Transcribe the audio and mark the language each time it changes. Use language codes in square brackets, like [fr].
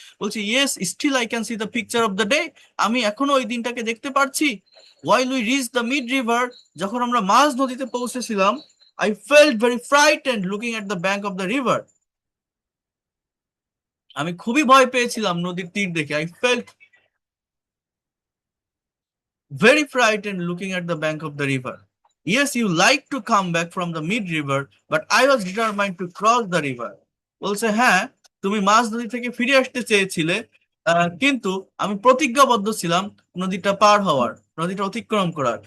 [bn] বলছি [en] yes, still I can see the picture of the day, [bn] আমি এখনো ওই দিনটাকে দেখতে পারছি। [en] while we reach the mid river, [bn] যখন আমরা মাঝ নদীতে পৌঁছেছিলাম, [en] I felt very frightened looking at the bank of the river, [bn] আমি খুবই ভয় পেয়েছিলাম নদীর তীর দেখে। [en] I felt very frightened looking at the bank of the river. Yes, you like to come back from the mid river, but I was determined to cross the river. [bn] বলছে হ্যাঁ, তুমি মাঝ নদী থেকে ফিরে আসতে চেয়েছিলে, কিন্তু আমি প্রতিজ্ঞাবদ্ধ ছিলাম নদীটা পার হওয়ার, নদীটা অতিক্রম করার।